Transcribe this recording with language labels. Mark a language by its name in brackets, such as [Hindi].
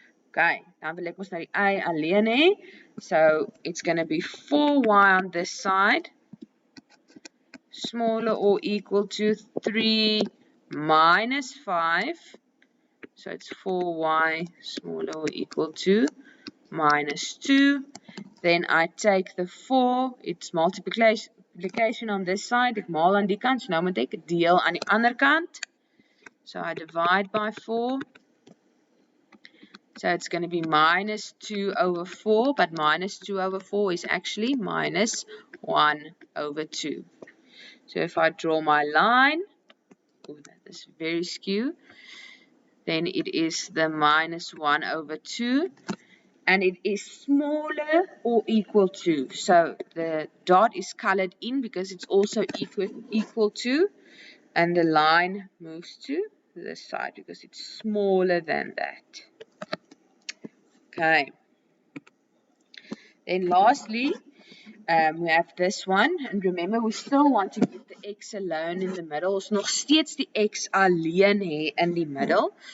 [English] Okay, [Afrikaans] dan wil ek ons nou die y alleen hê. [English] So it's going to be 4y on this side smaller or equal to 3 minus 5. So it's 4y smaller or equal to minus 2. Then I take the 4, it's multiplication on this side. [Afrikaans] Ek maal aan die kant, so nou moet ek deel aan die ander kant. [English] So I divide by 4. So it's going to be minus 2 over 4, but minus 2 over 4 is actually minus 1 over 2. So if I draw my line, oh, that is very skew, then it is the minus 1 over 2. And it is smaller or equal to. So the dot is colored in because it's also equal to. And the line moves to this side because it's smaller than that. Okay. Then lastly, we have this one. And remember, we still want to get the x alone in the middle. [Afrikaans] Ons nog steeds die x alleen hê in die middel.